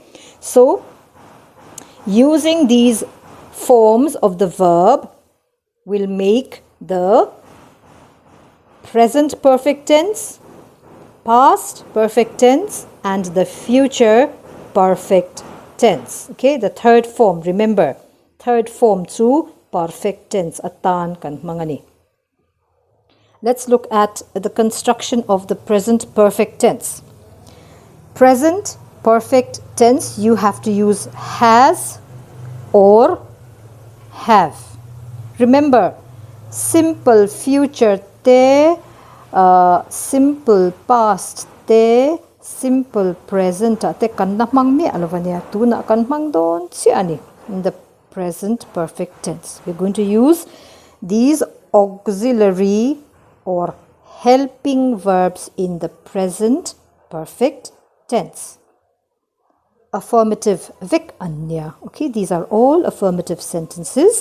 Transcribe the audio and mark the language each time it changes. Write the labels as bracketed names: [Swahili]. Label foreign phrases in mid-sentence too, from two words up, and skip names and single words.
[English] So, using these forms of the verb will make the present perfect tense, past perfect tense, and the future perfect tense. Okay, the third form, remember, third form to perfect tense. [Mizo] Atan kan mangani. [English] Let's look at the construction of the present perfect tense. Present perfect tense, you have to use has or have. Remember, simple future te, simple past te, simple present te [Mizo] kanamang mi alavania tuna kanmang don siani [English] in the present perfect tense. We're going to use these auxiliary or helping verbs in the present perfect tense. [Mizo] Affirmative vik anya. [English] Okay, these are all affirmative sentences.